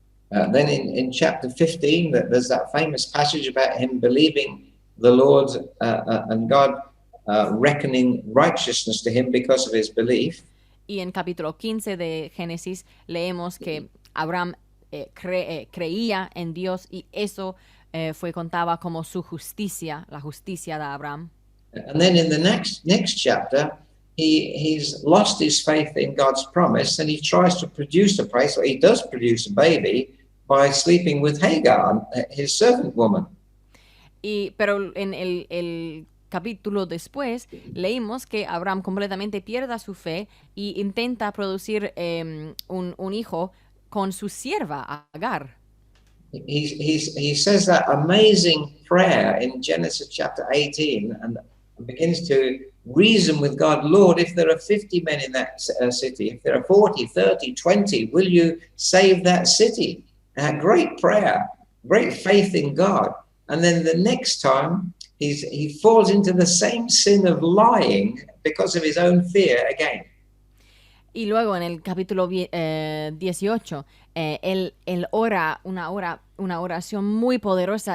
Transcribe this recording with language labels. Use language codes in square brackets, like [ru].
[en] Then in chapter 15, there's that famous passage about him believing the Lord and God reckoning righteousness to him because of his belief. [es] Y en capítulo 15 de Génesis leemos que Abraham creía en Dios y eso contaba como su justicia, la justicia de Abraham. [en] And then in the next chapter, he's lost his faith in God's promise, and he tries to produce a place, or he does produce a baby by sleeping with Hagar, his servant woman. [es] Pero en el capítulo después leímos que Abraham completamente pierde su fe y intenta producir un hijo con su sierva Agar. [en] He says that amazing prayer in Genesis chapter 18 and begins to reason with God. Lord, if there are 50 men in that city, if there are 40, 30, 20, will you save that city? Great prayer, great faith in God. And then the next time he falls into the same sin of lying because of his own fear again. [es] Y luego en el capítulo 18, él ora una oración muy poderosa.